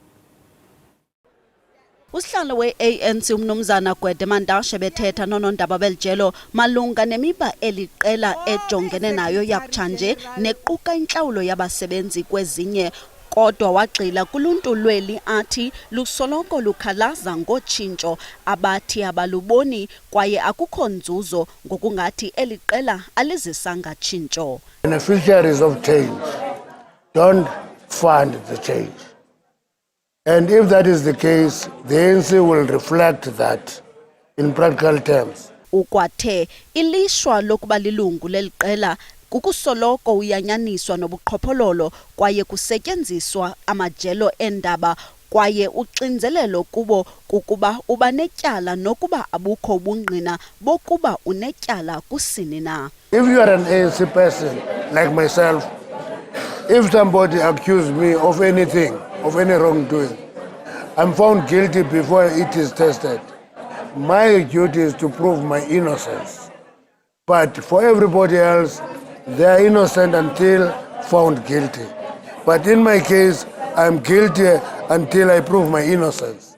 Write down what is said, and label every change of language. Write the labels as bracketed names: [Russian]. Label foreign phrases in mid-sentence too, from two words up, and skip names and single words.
[Xhosa] Usihlalo we-ANC umnumzana Gwede Mantashe bethetha nonondaba belijelo malunga nemiba eliqela ejongene nayo yakutshanje nequka intlawulo yabasebenzi kwezinye, kodwa wagxila kuluntu lweli athi lusoloko lukhalaza ngotshintsho abathi abaluboni kwaye akukho nzuzo ngokungathi eliqela alizisanga tshintsho. [English] Beneficiaries of change don't fund the change. And if that is the case, the ANC will reflect that in practical terms. [Xhosa] Ukwathe ilishwa lokuba lilungu leliqela kukusoloko uyanyaniswa nobuqhophololo kwaye kusetyenziswa amajelo endaba kwaye uxinzelelo kubo kukuba ubanetyala nokuba abukho ubungqina bokuba unetyala kusini na. [English] If you are an ANC person like myself, if somebody accuses me of anything, of any wrongdoing, I'm found guilty before it is tested. My duty is to prove my innocence. But for everybody else, they are innocent until found guilty. But in my case, I'm guilty until I prove my innocence.